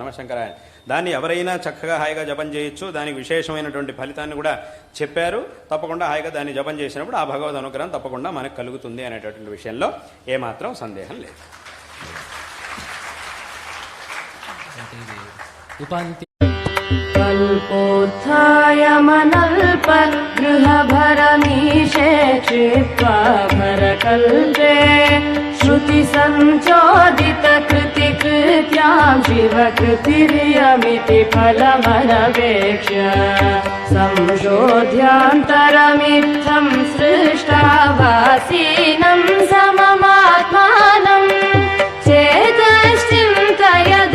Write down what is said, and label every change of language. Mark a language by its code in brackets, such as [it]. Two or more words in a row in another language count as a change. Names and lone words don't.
[te] నమశంకరాయ దాన్ని ఎవరైనా చక్కగా హాయిగా జపం చేయొచ్చు. దానికి విశేషమైనటువంటి ఫలితాన్ని కూడా చెప్పారు. తప్పకుండా హాయిగా దాన్ని జపం చేసినప్పుడు ఆ భగవద్ అనుగ్రహం తప్పకుండా మనకు కలుగుతుంది అనేటటువంటి విషయంలో ఏమాత్రం సందేహం లేదు. ఉపాంతి [sa] कल्पोत्थायमनल्पगृहभरमीशे क्षिप्त्वा भरकल्पे श्रुतिसञ्चोदितकृतिकृत्यां शिवकृतिरियमिति फलमनवेक्ष्य संशोध्यान्तरमित्थं सृष्टावासीनं सममात्मानं चेतश्चिन्तय